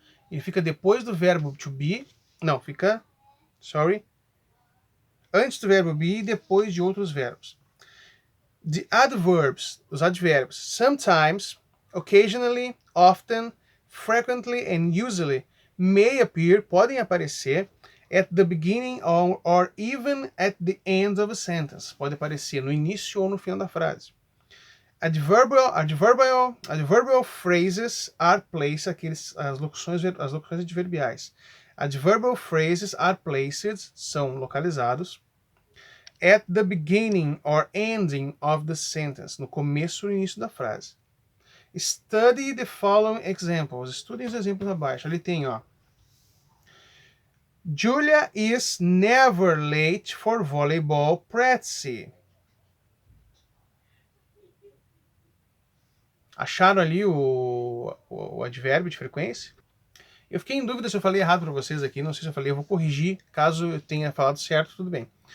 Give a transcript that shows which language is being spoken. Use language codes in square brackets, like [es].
[pt] Ele fica depois do verbo to be, não, fica, antes do verbo be e depois de outros verbos. [en] The adverbs, [pt] os advérbios, [en] sometimes, occasionally, often, frequently and usually may appear, [pt] podem aparecer [en] at the beginning or even at the end of a sentence. [pt] Pode aparecer no início ou no final da frase. [en] Adverbial phrases are placed, [pt] as locuções adverbiais. [en] Adverbial phrases are placed, [pt] são localizados, [en] at the beginning or ending of the sentence, [pt] no começo ou início da frase. [en] Study the following examples. [pt] Estudem os exemplos abaixo. Ali tem, ó. [en] Julia is never late for volleyball practice. [pt] Acharam ali o advérbio de frequência? Eu fiquei em dúvida se eu falei errado para vocês aqui, não sei se eu falei, eu vou corrigir, caso eu tenha falado certo, tudo bem.